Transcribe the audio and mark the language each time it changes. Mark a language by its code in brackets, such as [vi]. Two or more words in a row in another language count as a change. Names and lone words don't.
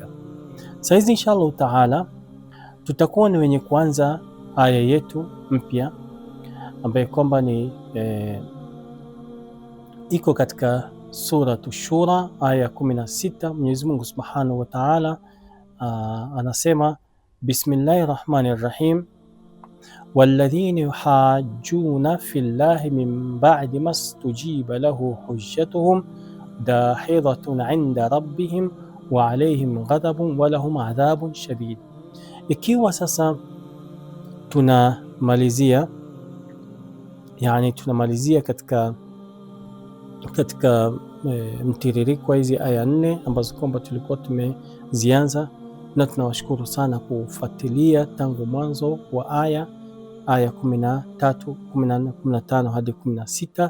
[sw] Sasa [ar] إن شاء الله تعالى [sw] tutakuwa ni wenye kuanza aya yetu mpya ambaye kwamba ni iko katika suratu Shura aya 16. Mwenyezi Mungu [ar] سبحانه وتعالى anasema بسم الله الرحمن الرحيم والذين يحاجون في الله من بعد ما استجيب له حجتهم داحضة عند ربهم وعليهم غضب ولهم عذاب شديد. [sw] Ikiwa sasa tunamalizia katika mtiririko hizi aya 4 ambazo kwamba tulikuwa tumezianza, na tunawashukuru sana kufuatilia tangu mwanzo wa aya 13, 14, 15 hadi 16.